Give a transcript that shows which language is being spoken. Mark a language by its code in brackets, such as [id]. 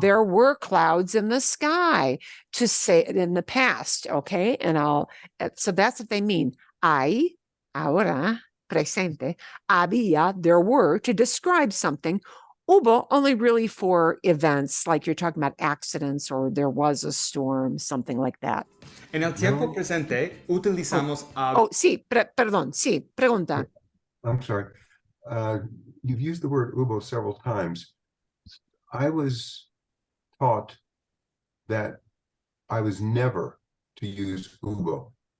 [en] There were clouds in the sky, to say it in the past, okay? So that's what they mean. [es] Hay, ahora, presente, había, [en] there were, to describe something. Hubo, only really for events, like you're talking about accidents or there was a storm, something like that. [es] En el tiempo presente utilizamos sí, perdón, sí, pregunta. [en] I'm sorry. You've used the word hubo several times. I was taught that I was never to use hubo.